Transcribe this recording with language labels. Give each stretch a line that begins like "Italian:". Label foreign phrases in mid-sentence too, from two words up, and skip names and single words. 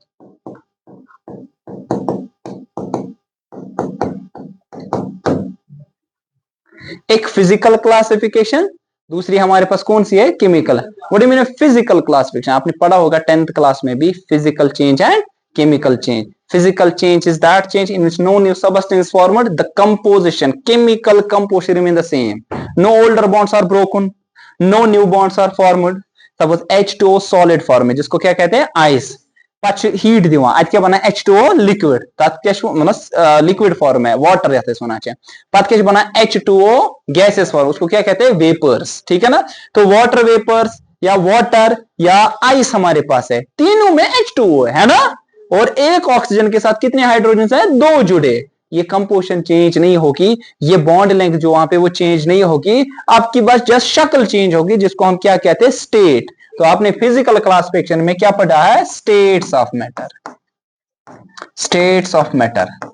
Hindi: एक
English: physical classification,
Hindi: दूसरी हमारे पास कौन सी है, केमिकल।
English: what do you mean physical classification,
Hindi: आपने पढ़ा होगा 10th क्लास में भी,
English: physical change and chemical change. Physical change is that change in which no new substance is formed, the composition, chemical composition remain the same, no older bonds are broken, no new bonds are formed. Suppose H2O solid form
Hindi: है जिसको क्या कहते हैं, ice,
Kashmiri: पच हीट दिवान अत क्या बना H2O लिक्विड तत क्या मतलब
English: liquid form
Kashmiri: है वाटर यथ
Hindi: वन पत क्या बना H2O
English: gaseous form
Hindi: उसको क्या कहते हैं वेपर्स ठीक है ना तो
English: water vapours
Hindi: या वाटर या आइस हमारे पास है तीनों में H2O है ना और एक ऑक्सीजन के साथ कितने हाइड्रोजन है दो जुड़े ये
English: composition change
Hindi: नहीं होगी ये
English: bond length
Hindi: जो वहां पे वो चेंज नहीं होगी आपकी बस जस्ट शक्ल चेंज होगी जिसको हम क्या कहते हैं स्टेट तो आपने
English: physical classification
Hindi: में क्या पढ़ा है
English: states of matter states of matter